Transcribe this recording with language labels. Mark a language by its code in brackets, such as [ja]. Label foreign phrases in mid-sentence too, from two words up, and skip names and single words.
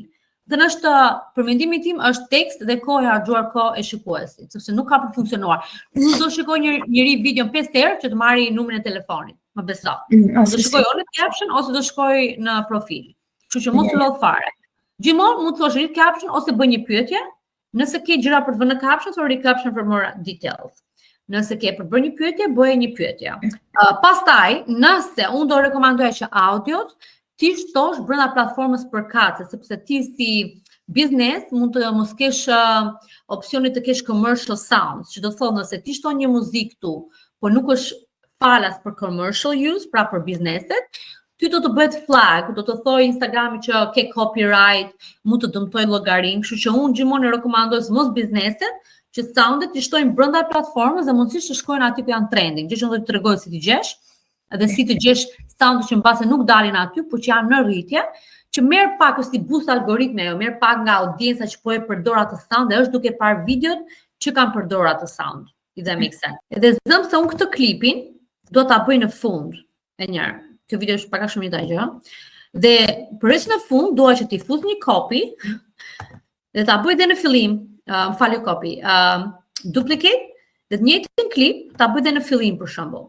[sq] Dhe është për mendimin tim është tekst dhe kohë e harxuar kohë e shikuesit, sepse nuk ka për funksionuar. Nuk do shikoj njëri videon 5 herë që të marri numrin e telefonit, më beso. Do shikoj ose në caption ose do shkoj në profil. Kështu që mos lodh fare. Gjithmonë mund të thosh [en] read caption [sq] ose bëj një pyetje, nëse ke gjëra për të vënë në caption, thon [en] read caption for more details. [sq] Nëse ke për bërë një pyetje, bëje një pyetje. Pastaj, nëse unë do rekomandoja që audiot ti shtosh brenda platformës përkatëse, sepse ti si biznes mund të mos kesh opsionin të kesh [en] commercial sounds, [sq] që do të thotë nëse ti shton një muzikë këtu, por nuk është falas për [en] commercial use, [sq] pra për bizneset, ty do të bëhet flag, do të thojë Instagrami që ke copyright, mund të dëmtoj llogarinë, kështu që unë gjithmonë rekomandoj mos bizneset që soundet të shtojnë brenda platformës dhe mundësisht të shkojnë aty ku janë trending, gjë që do të tregoj si të gjesh, dhe si të gjesh soundet që mbase nuk dalin aty, por që janë në rritje, që merr pak është si boost algoritme, jo merr pak nga audienca që po e përdor atë sound dhe është duke parë videot që kanë përdorur atë sound. [en] If that makes sense. [sq] Edhe zëm se unë këtë klipin do ta bëj në fund e njërë. Kjo video është pak a shumë një tajgjë. Dhe përveç në fund, dua që ti fuz një copy dhe ta bëj dhe në fillim. më falë [en] copy, duplicate, [sq] dhe të njëjtin klip ta bëj dhe në fillim për shembull.